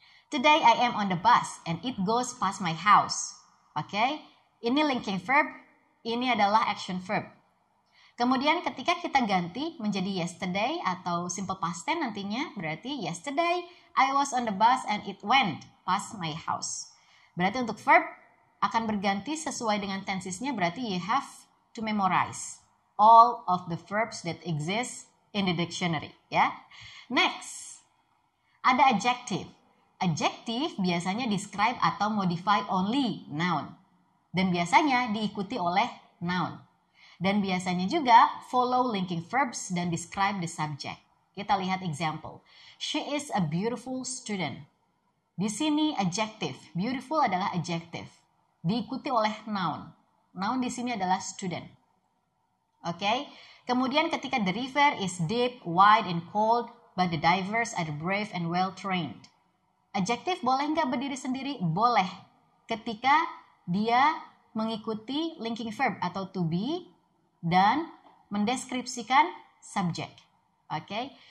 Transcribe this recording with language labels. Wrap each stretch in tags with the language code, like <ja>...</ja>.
<en>Today I am on the bus and it goes past my house.</en> <id>Oke, ini linking verb, ini adalah action verb. Kemudian ketika kita ganti menjadi yesterday atau simple past tense nantinya, berarti</id> <en>yesterday I was on the bus and it went past my house.</en> <id>Berarti untuk verb akan berganti sesuai dengan tensesnya, berarti</id> <en>you have to memorize all of the verbs that exist in the dictionary,</en> <id>ya. Next, ada adjective. Adjective biasanya describe atau modify only noun. Dan biasanya diikuti oleh noun. Dan biasanya juga follow linking verbs dan describe the subject. Kita lihat example.</id> <en>She is a beautiful student.</en> <id>Di sini adjective. Beautiful adalah adjective. Diikuti oleh noun. Noun di sini adalah student. Oke. Kemudian ketika</id> <en>the river is deep, wide, and cold, but the divers are brave and well trained.</en> <id>Adjective boleh nggak berdiri sendiri? Boleh. Ketika dia mengikuti linking verb atau to be dan mendeskripsikan subjek. Oke.</id>